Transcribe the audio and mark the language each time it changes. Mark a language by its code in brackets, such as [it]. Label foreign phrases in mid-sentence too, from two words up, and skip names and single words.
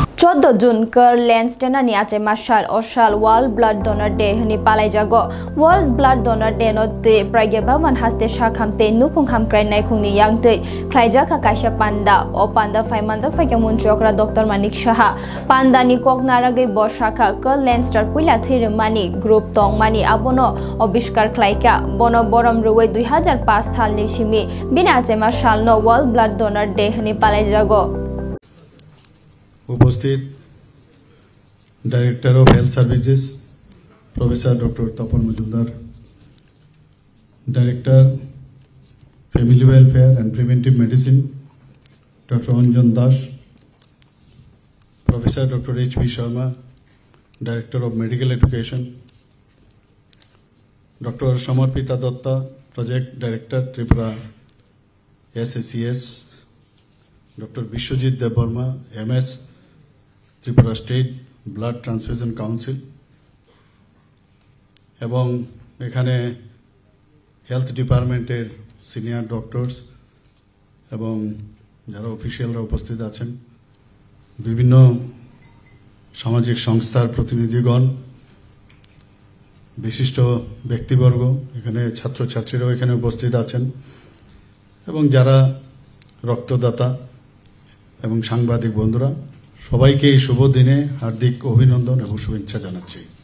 [trp] 14 Jun कर लेंस टेना नि आचे माशाल ओशाल वर्ल्ड ब्लड डोनर डे हनि पालाई जागो वर्ल्ड ब्लड डोनर डे नो ते प्राइगे बावन हास्ते शाखामते नुखुं हामक्राइ नायखुंनि यांगते ख्लाइजा का काइसा पान्दा ओ पान्दा फाइमानजा फाइके मुनचोकरा डॉक्टर मानिक साहा पान्दानि कोकनारागै बशाखा कर लेंस स्टार पुइला थेरमानि ग्रुप तंग मानि आबोनो अबिष्कार ख्लाइका बनो बरम रुवै 2005 सालनि सिमि बिना आचे माशाल नो वर्ल्ड ब्लड डोनर डे हनि पालाई जागो [en] upasthit Director of Health Services Professor Doctor Tapan Majumdar, Director Family Welfare and Preventive Medicine Doctor Anjan Das, Professor Doctor H.V. Sharma, Director of Medical Education, Doctor Samarpita Datta, Project Director Tripura SACS, Doctor Biswajit Debbarma, MS Tripura State Blood Transfusion Council [bn] এবং এখানে [en] health department-er senior doctors [bn] एवं যারা অফিশিয়ালরা উপস্থিত আছেন, বিভিন্ন সামাজিক সংস্থার প্রতিনিধিগণ, বিশিষ্ট ব্যক্তিবর্গ, এখানে ছাত্রছাত্রীরাও এখানে উপস্থিত আছেন এবং যারা রক্তদাতা এবং সাংবাদিক বন্ধুরা, সবাইকে এই শুভ দিনে হার্দিক অভিনন্দন এবং শুভেচ্ছা জানাচ্ছি।